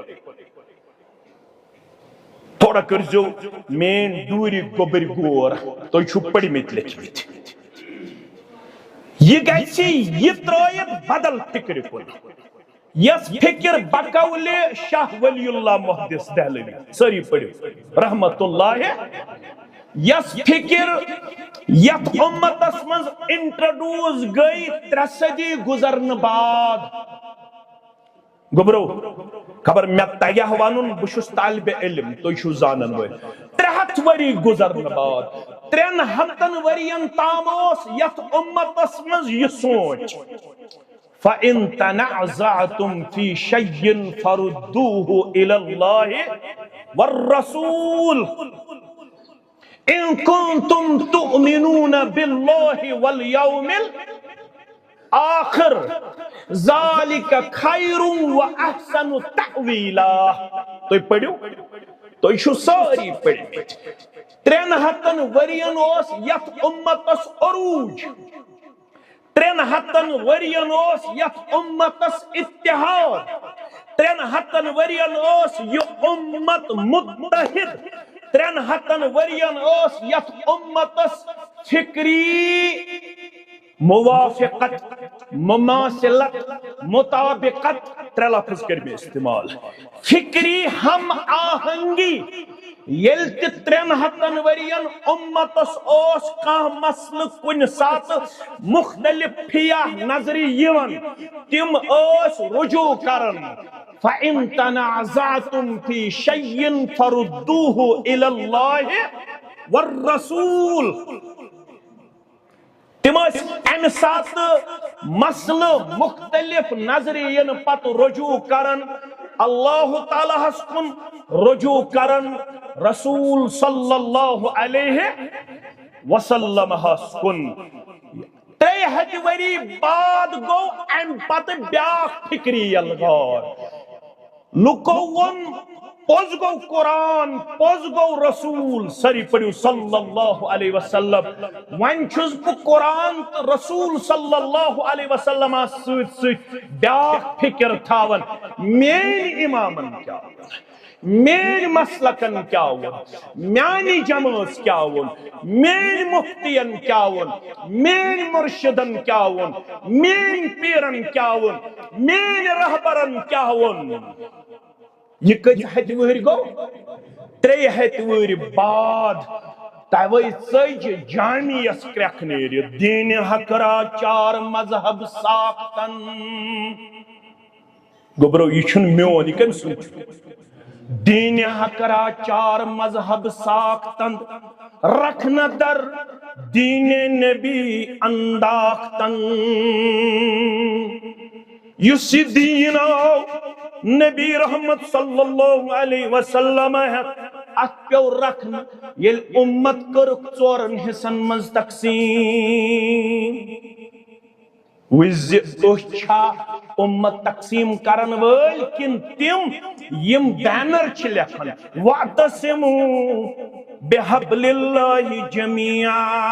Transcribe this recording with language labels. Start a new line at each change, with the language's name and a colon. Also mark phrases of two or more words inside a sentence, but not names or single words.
Kashmiri: تھوڑا کٔرزیو میٲنۍ ڈوٗرِ گوٚبٕرۍ غور تُہۍ چھِو پٔرمٕتۍ لیکھمٕتۍ یہ گژھِ یہ ترٲیِتھ بدل فکرِ کُن یس فکر بقول شاہ ولی اللہ محدث دہلوی ساری پڑھو
Arabic: رحمت اللہ
Kashmiri: یس فکر یت امتس من انٹروڈیوس گئی 3 صدی گزرن بعد گبرو خبر میں تگہ ون بہت طالب علم تھی چھو زانن ول 300 وری گزرن بعد 300 ورین تام یت امتس من یہ سوچ
Arabic: فَإِن تَنَعْزَعْتُمْ فِي شَيْءٍ فَرُدُّوهُ إِلَى اللَّهِ وَالرَّسُولِ إِن كُنتُمْ تُؤْمِنُونَ بِاللَّهِ وَالْيَوْمِ الْآخِرِ ذَلِكَ خَيْرٌ وَأَحْسَنُ تَأْوِيلًا
Kashmiri: تو پڑھو تو چھو ساری پڑھمت 300 ورین اوس یت امتس عروج 300 ورین اوس یت امتس اتحاد 300 ورین اوس یہ امت متحد 300 ورین اوس یت امتس فکری موافقت مماثلت مطابقت 3 لفظ کرمے استعمال فکری ہم آہنگی یل تہ 300 ورین امتس اوس کان مسل کن سات مختلف فیا نظری یون تم اوس رجوع کرن
Arabic: فَإِن تَنَعْزَعْتُمْ فِي شَيْءٍ فَرُدُّوهُ إِلَى اللَّهِ وَالرَّسُولِ
Kashmiri: تم ام سات مسل مختلف نظرین پت رجوع کرن اللہ تعالی ہس کن رجوع کرن رسول
Arabic: صلی اللہ علیہ وسلم
Kashmiri: ہس کن 300 وری بعد گو ام پت بیاکھ فکری یلغار لکو ون پوز گو قرآن پوز گو رسول سری پڑھو
Arabic: صلی اللہ علیہ وسلم
Kashmiri: وین چھس بہ قرآن رسول
Arabic: صلی اللہ علیہ وسلم
Kashmiri: سۭتۍ سۭتۍ بیاکھ فکر تھاون میٲنۍ امامن کیا میٲنۍ مسلکن کیا وون میانہِ جمٲژ کیا وون میٲنۍ مفتین کیا وون میٲنۍ مرشدن کیا وون میٲنۍ پیرن کیا وون میٲنۍ رہبرن کیا وون یہ کتھ ہتہِ وہر گو 300 وہر بعد توے ژج جامعس کرکھ نیرِتھ
Persian: دین حقرا 4 مذہب ساختن
Kashmiri: گوبرو یہ چھن میون یہ کم سوچ
Persian: دین حقرا 4 مذہب ساختن رکھنا در دین نبی انداختن
Kashmiri: یسی دین آو نبی رحمت
Arabic: صلی اللہ علیہ وسلم
Kashmiri: ات پیو رکھنا یل امت کرک 4 حصن مز تقسیم وز اچھا امت تقسیم کرن ول کن تم یم بینر چھ لکھن
Arabic: وَاعْتَصِمُوا بِحَبْلِ اللَّهِ جَمِيعًا